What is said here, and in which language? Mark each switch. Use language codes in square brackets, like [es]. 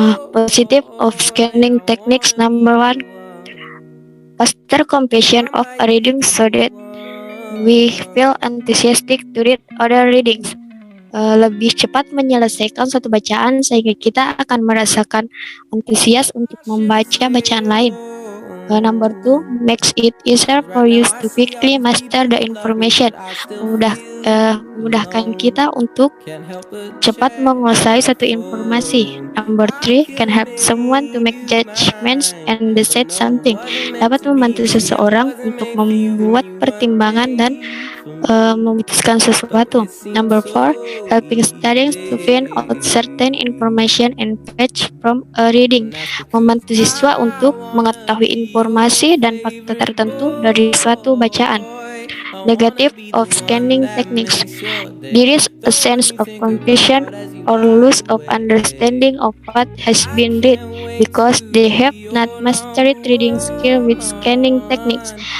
[en] Positive of scanning techniques, number 1, faster completion of a reading so that we feel enthusiastic to read other readings. [id] Lebih cepat menyelesaikan suatu bacaan sehingga kita akan merasakan antusias untuk membaca bacaan lain. [en] Number 2, makes it easier for you to quickly master the information. [id] Memudahkan kita untuk cepat menguasai satu informasi. [en] Number 3, can help someone to make judgments and decide something. [id] Dapat membantu seseorang untuk membuat pertimbangan dan memutuskan sesuatu. [en] Number 4, helping students to find out certain information and facts from a reading. [id] Membantu siswa untuk mengetahui informasi dan fakta tertentu dari suatu bacaan. [en] Negative of scanning techniques. There is a sense of confusion or loss of understanding of what has been read because they have not mastered reading skill with scanning techniques.